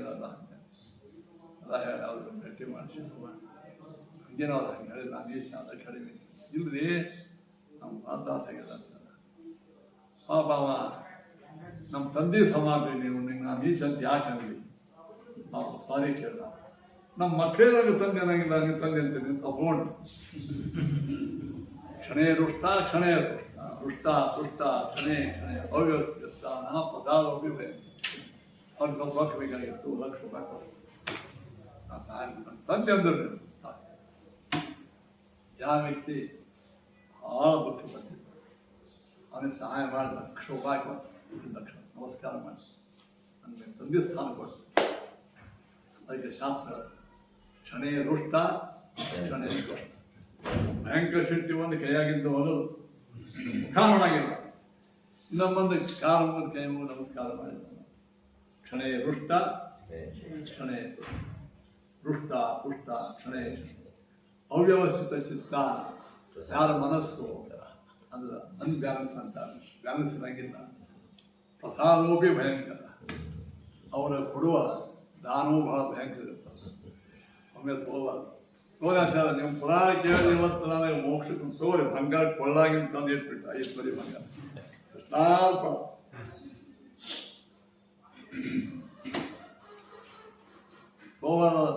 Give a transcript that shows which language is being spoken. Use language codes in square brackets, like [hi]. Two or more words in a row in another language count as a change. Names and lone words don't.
[kn] ಅಲ್ಲ ಹೇಳಿ ಅವ್ರು ಭೇಟಿ ಮಾಡಿ ಹಂಗೇನೋ ಅವ್ರು ಹಂಗೆ ಹೇಳಿಲ್ಲ. ನೀಚ ಅದ ಕಡಿಮೆ ಇಲ್ರಿ, ನಮ್ಮ ತ್ರಾಸ ಆಗ್ಯದ ಅಂತ. ಪಾಪ ನಮ್ಮ ತಂದೆ ಸಮಾನ ನೀವು, ನಿಂಗೆ ನಾನು ನೀಚ ಅಂತ ಯಾಕೆ ಅಂದ್ವಿ? ನಾವು ಸಾರಿ ಕೇಳ. ನಮ್ಮ ಮಕ್ಕಳಿಗೆ ತಂದೆ ಅನ್ನಂಗಿಲ್ಲ, ನೀವು ತಂದೆ ಅಂತೀನಿ ತಗೊಂಡು. [sa] ಕ್ಷಣೇ ರುಷ್ಟ ಕ್ಷಣೇ ರುಷ್ಟ, ರುಷ್ಟ ರುಷ್ಟ ಕ್ಷಣೇ ಕ್ಷಣೇ ಅವ್ಯವಸ್ಥಿತ ಪದಾರ್ಥಿ [kn] ಅವ್ರಿಗೆ ಸ್ವಲ್ಪ ರೊಕ್ಕ ಬೇಕಾಗಿತ್ತು, ಲಕ್ಷ ರೂಪಾಯಿ ಕೊಟ್ಟು ತಂದೆ ಅಂದರು. ಯಾವ ವ್ಯಕ್ತಿ ಭಾಳ ದುಃಖ ಬಂದಿದ್ದ, ಅವನಿಗೆ ಸಹಾಯ ಮಾಡಿ ಲಕ್ಷ ರೂಪಾಯಿ ಕೊಟ್ಟು, ಲಕ್ಷ ನಮಸ್ಕಾರ ಮಾಡಿ ನನಗೆ ತಂದೆ ಸ್ಥಾನ ಕೊಟ್ಟು. ಅದಕ್ಕೆ ಶಾಸ್ತ್ರ [sa] ಕ್ಷಣೇ ರುಷ್ಟ ಕ್ಷಣೇ ರುಷ್ಟ. [kn] ಭಯಂಕರ ಶಕ್ತಿ ಒಂದು ಕೈಯಾಗಿದ್ದ ಮೊದಲು ಕಾರಣವಾಗಿಲ್ಲ, ಇನ್ನೊಂದು ಕಾಲ ಮುಂದೆ ಕೈ ಮುಗಿದು ನಮಸ್ಕಾರ ಮಾಡಿದ. [sa] ಕ್ಷಣೇ ರುಷ್ಟ ಕ್ಷಣೇ ರುಷ್ಟ ಪುಷ್ಟ ಕ್ಷಣೇ ಅವ್ಯವಸ್ಥಿತ ಚಿತ್ತ. [kn] ಯಾರ ಮನಸ್ಸು ಅಂದ್ರೆ ಅನ್ಬ್ಯಾಲೆನ್ಸ್ ಅಂತ, ಬ್ಯಾಲೆನ್ಸ್ ಇರಂಗಿಲ್ಲ. [sa] ಪ್ರಸಾದೋಪಿ ಭಯಂಕರ. [kn] ಅವರ ಕೊಡುವ ದಾನವೂ ಬಹಳ ಭಯಂಕರ ಇರ್ತದೆ. ಒಮ್ಮೆ ತಗೋಬಾರ್ದು. ತೋರಿ ಸರ್ ನೀವು ಪುರಾಣ ಕೇಳಿದ್ರೆ ಇವತ್ತು ನನಗೆ ಮೋಕ್ಷಕ್ಕೆ ತೋರಿ ಬಂಗಾರ ಕೊಳ್ಳಾಗಿನ ತಂದು ಇಟ್ಬಿಟ್ಟು 5 ತೊಲಿ ಬಂಗಾರ ಸ್ವಲ್ಪ ತಗೋಬಾರ್ದು.